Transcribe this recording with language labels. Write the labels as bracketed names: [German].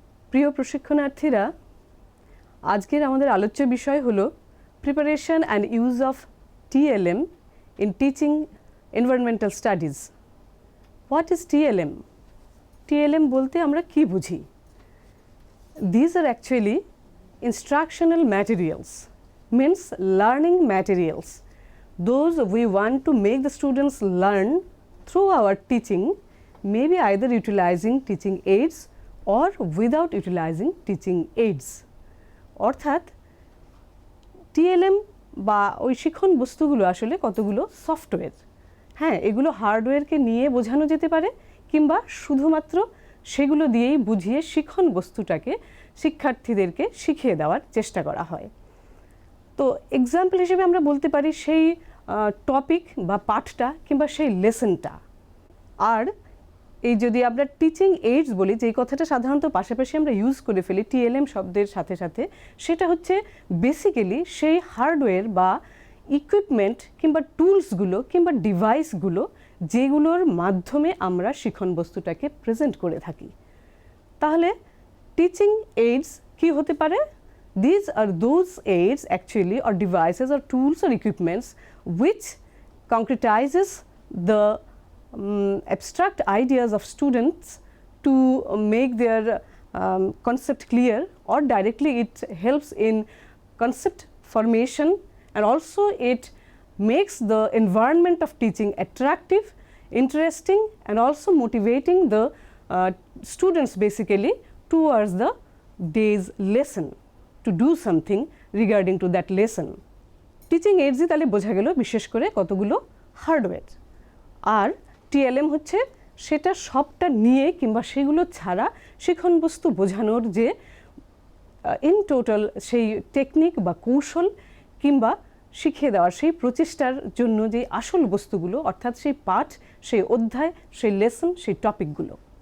[Bangla] প্রিয় প্রশিক্ষণার্থীরা, আজকের আমাদের আলোচ্য বিষয় হলো [English] Preparation and use of TLM in teaching environmental studies. What is TLM? [Bangla] TLM বলতে আমরা কি বুঝি? [English] These are actually instructional materials, means learning materials. Those we want to make the students learn through our teaching, maybe either utilizing teaching aids or without utilizing teaching aids. [Bangla] অর্থাৎ TLM বা ওই শিক্ষণ বস্তুগুলো আসলে কতগুলো সফটওয়্যার। হ্যাঁ, এগুলো হার্ডওয়্যারকে নিয়ে বোঝানো যেতে পারে কিংবা শুধুমাত্র সেগুলো দিয়েই বুঝিয়ে শিক্ষণ বস্তুটাকে শিক্ষার্থীদেরকে শিখিয়ে দেওয়ার চেষ্টা করা হয়। তো এক্সাম্পল হিসেবে আমরা বলতে পারি সেই টপিক বা পাঠটা কিংবা সেই লেসনটা। আর এই যদি আমরা টিচিং এইডস বলি, যেই কথাটা সাধারণত পাশাপাশি আমরা ইউজ করে ফেলি TLM শব্দের সাথে সাথে, সেটা হচ্ছে বেসিক্যালি সেই হার্ডওয়্যার বা ইকুইপমেন্ট কিংবা টুলসগুলো কিংবা ডিভাইসগুলো যেগুলোর মাধ্যমে আমরা শিক্ষণ বস্তুটাকে প্রেজেন্ট করে থাকি। তাহলে টিচিং এইডস কি হতে পারে? [English] These are those aids actually or devices or tools or equipments which concretizes the abstract ideas of students to make their concept clear, or directly it helps in concept formation, and also it makes the environment of teaching attractive, interesting, and also motivating the students basically towards the day's lesson, to do something regarding to that lesson. [Bangla] Teaching এইডসই তাহলে বোঝা গেল বিশেষ করে কতগুলো hardware, আর TLM হচ্ছে সেটা সবটা নিয়ে কিংবা সেগুলো ছাড়া শিক্ষণ বস্তু বোঝানোর যে ইন টোটাল সেই টেকনিক বা কৌশল কিংবা শিখিয়ে দেওয়ার সেই প্রচেষ্টার জন্য যে আসল বস্তুগুলো, অর্থাৎ সেই পাঠ, সেই অধ্যায়, সেই লেসন, সেই টপিকগুলো।